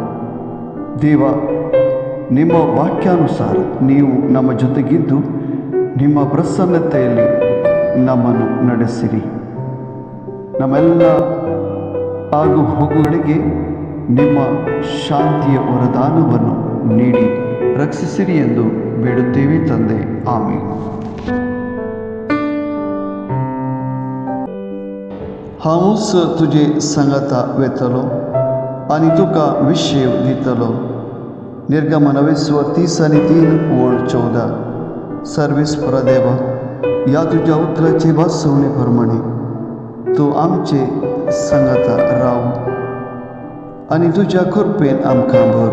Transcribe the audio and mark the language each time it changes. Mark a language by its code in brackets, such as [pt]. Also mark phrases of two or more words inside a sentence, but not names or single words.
[kn] ದೇವ, ನಿಮ್ಮ ವಾಕ್ಯಾನುಸಾರ ನೀವು ನಮ್ಮ ಜೊತೆಗಿದ್ದು ನಿಮ್ಮ ಪ್ರಸನ್ನತೆಯಲ್ಲಿ ನಮ್ಮನ್ನು ನಡೆಸಿರಿ. ನಮ್ಮೆಲ್ಲ ಆಗು ಹೋಗುಗಳಿಗೆ ನಿಮ್ಮ ಶಾಂತಿಯ ವರದಾನವನ್ನು ನೀಡಿ ರಕ್ಷಿಸಿರಿ ಎಂದು ಬೇಡುತ್ತೇವೆ ತಂದೆ. ಆಮೇಲೆ. [kok] हांवूच तुजे संगता वेतलो आनी तुका विशेव दितलो. निर्गमन 20:30-3 ओळ 14. सर्वेस्परा देवा, ह्या तुज्या उतराचे भासवणे प्रमाणे तूं आमचे संगता राव आनी तुज्या कृपेन आमकां भर.